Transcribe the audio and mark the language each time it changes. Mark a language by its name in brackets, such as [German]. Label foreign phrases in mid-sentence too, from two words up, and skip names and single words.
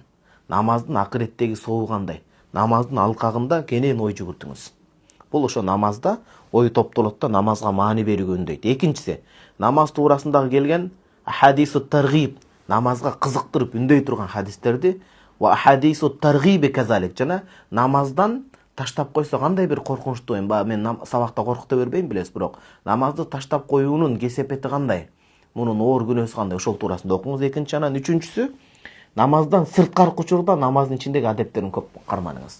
[Kyrgyz] Намаздын акыреттеги сообу кандай? Намаздын алкагында кенен ой жүгүртүңүз. Бул ошо намазда ой топтолот да, намазга маани берүүгө үндөйт. Экинчиси, намаз туурасындагы келген [Arabic] حديث ترغيب, [Kyrgyz] намазга кызыктырып үндөй турган хадистерди [Arabic] و حديث ترغيب كذلك, [Kyrgyz] жана намаздан таштап койсо кандай бир коркунучтуу, мен сабакта коркута бербейм билесиз, бирок намазды таштап коюунун кесепети кандай, мунун оор күнөөсү кандай, ошол туурасында окуңуз. Экинчи, анан үчүнчүсү, намаздан сырткаркы учурда намаздын ичиндеги адептерин көп карманыңыз.